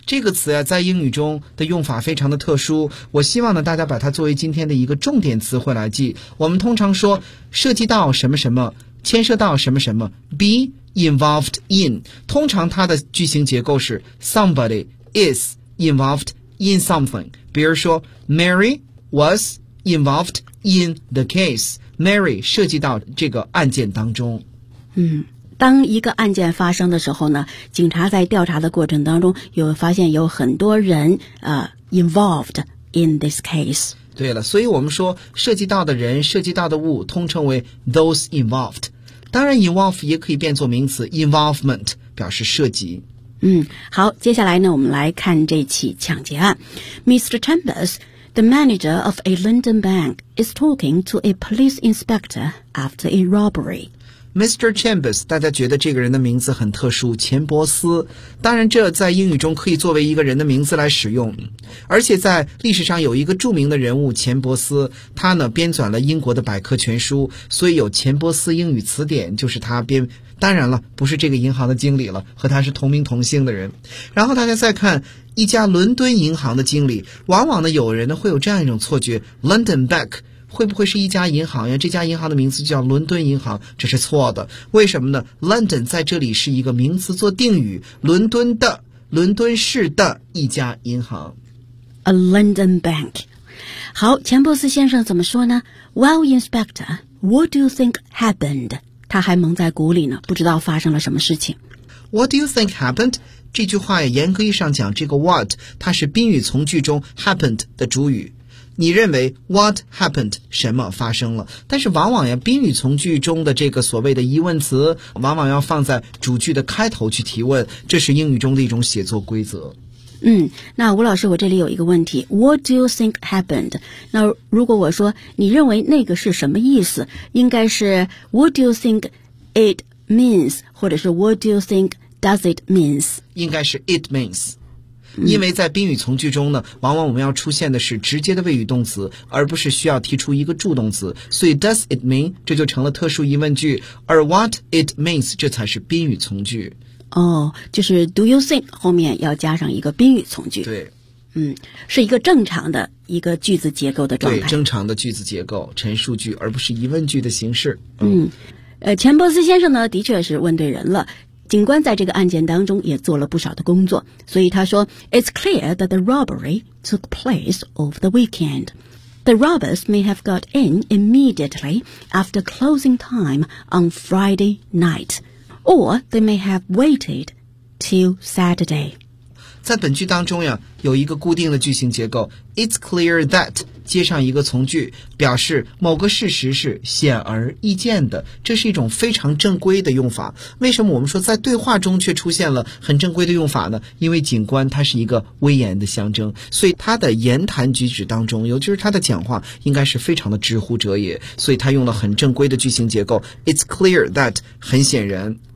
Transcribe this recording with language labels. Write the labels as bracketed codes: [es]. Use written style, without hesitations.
[zh] 这个词啊，在英语中的用法非常的特殊，我希望呢大家把它作为今天的一个重点词汇来记。我们通常说涉及到什么什么，牵涉到什么什么， [en] be involved in， [zh] 通常它的句型结构是 [en] somebody is involved in something。 [zh] 比如说 [en] Mary was involved in the case， [zh] Mary 涉及到这个案件当中。嗯，当一个案件发生的时候呢，警察在调查的过程当中有发现有很多人 [en] involved in this case。 [zh] 对了，所以我们说涉及到的人、涉及到的物通称为 [en] those involved。 [zh] 当然 involve 也可以变作名词 involvement， 表示涉及。嗯，好，接下来呢我们来看这起抢劫案。 [en] Mr. Chambers, the manager of a London bank, is talking to a police inspector after a robbery Mr. [zh] Chambers， 大家觉得这个人的名字很特殊，钱伯斯。当然这在英语中可以作为一个人的名字来使用。而且在历史上有一个著名的人物钱伯斯，他呢编纂了英国的百科全书，所以有钱伯斯英语词典，就是他编。当然了，不是这个银行的经理了，和他是同名同姓的人。然后大家再看一家伦敦银行的经理，往往呢有人呢会有这样一种错觉， London Bank会不会是一家银行呀？这家银行的名字叫伦敦银行，这是错的。为什么呢？ London 在这里是一个名词做定语，伦敦的、伦敦市的一家银行。 [en] A London bank。 [zh] 好，钱伯斯先生怎么说呢？ [en] Well, Inspector, what do you think happened? [zh] 他还蒙在鼓里呢，不知道发生了什么事情。 [en] What do you think happened? [zh] 这句话严格意义上讲，这个 what 它是宾语从句中 happened 的主语，你认为 [en] what happened [zh] 什么发生了。但是往往呀，宾语从句中的这个所谓的疑问词往往要放在主句的开头去提问，这是英语中的一种写作规则。嗯，那吴老师，我这里有一个问题， [en] what do you think happened? [zh] 那如果我说你认为那个是什么意思，应该是 [en] what do you think it means, [zh] 或者是 [en] what do you thinkDoes it means? [zh] 应该是 it means。因为在宾语从句中呢，往往我们要出现的是直接的谓语动词，而不是需要提出一个助动词，所以 [en] does it mean [zh] 这就成了特殊疑问句，而 [en] what it means [zh] 这才是宾语从句。哦，就是 [en] do you think [zh] 后面要加上一个宾语从句。对，嗯，是一个正常的一个句子结构的状态。对，正常的句子结构，陈述句而不是疑问句的形式。钱伯斯先生呢的确是问对人了，警官在这个案件当中也做了不少的工作，所以他说 [en] It's clear that the robbery took place over the weekend。 The robbers may have got in immediately after closing time on Friday night, or they may have waited till Saturday. [zh] 在本句当中呀，有一个固定的句型结构 ， [en] It's clear that [zh] 接上一个从句，表示某个事实是显而易见的，这是一种非常正规的用法。为什么我们说在对话中却出现了很正规的用法呢？因为警官他是一个威严的象征，所以他的言谈举止当中，尤其是他的讲话，应该是非常的直呼者也，所以他用了很正规的句型结构 ， [en] It's clear that [zh] 很显然。